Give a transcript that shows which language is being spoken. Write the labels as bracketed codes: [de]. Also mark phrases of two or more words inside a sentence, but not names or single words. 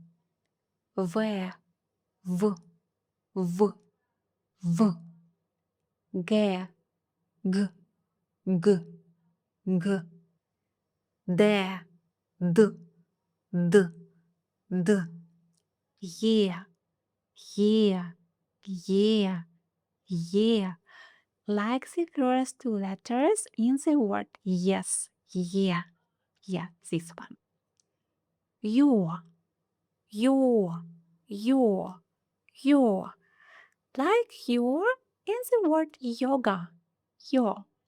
[en] В, В, В, В, Г, Г, Г, Г, Д, Д, Д, Д, Е, Е, Е, Е. Like the first two letters in the word yes, yeah, yeah, this one. Yo, yo, yo, yo. Like your in the word yoga, yo.